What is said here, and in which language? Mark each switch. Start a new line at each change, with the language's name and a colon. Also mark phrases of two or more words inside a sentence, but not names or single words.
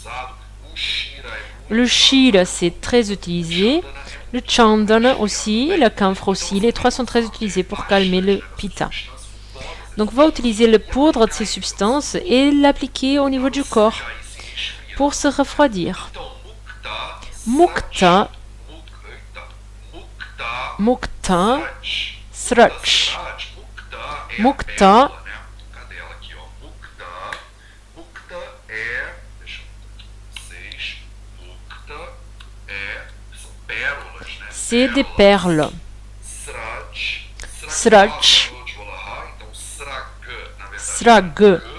French: Le shira, c'est très utilisé. Le chandana aussi, le camphre aussi. Les trois sont très utilisés pour calmer le pitta. Donc on va utiliser le poudre de ces substances et l'appliquer au niveau du corps pour se refroidir.
Sanskrit: Mukta, mukta, srach.
French: Mukta, c'est des perles.
Sanskrit: Srach, srag.